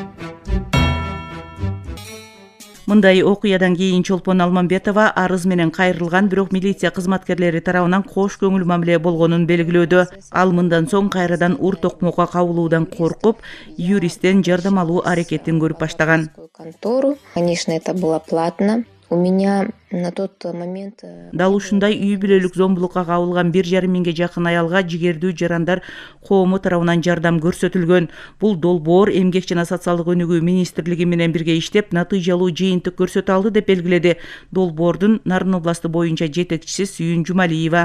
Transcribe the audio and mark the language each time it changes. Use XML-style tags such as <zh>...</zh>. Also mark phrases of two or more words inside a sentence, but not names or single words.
<ky>Мындай окуядан кийин Чолпон Алмамбетова арыз менен кайрылган, бирок милиция кызматкерлери тарабынан кош көңүл мамиле болгонун белгилөөдө. Ал мындан соң кайрадан ур токмокко кабылуудан коркуп, юристтен жардам алуу аракетин көрүп баштаган.</ky> <ru>Конечно, это было платно. У меня на тот момент...</ru> <ky>Дал ушундай үй бүлөлүк зомбулукка кабылган 1,5 миңге жакын аялга жигердүү жарандар коому тарабынан жардам көрсөтүлгөн. Бул долбоор Эмгек жана социалдык өнүгүү министрлиги менен бирге иштеп, натыйжалуу жыйынтык көрсөтө алды деп белгиледи Долбоордун Нарын областы боюнча жетекчиси Сүйүн Жумалиева.</ky>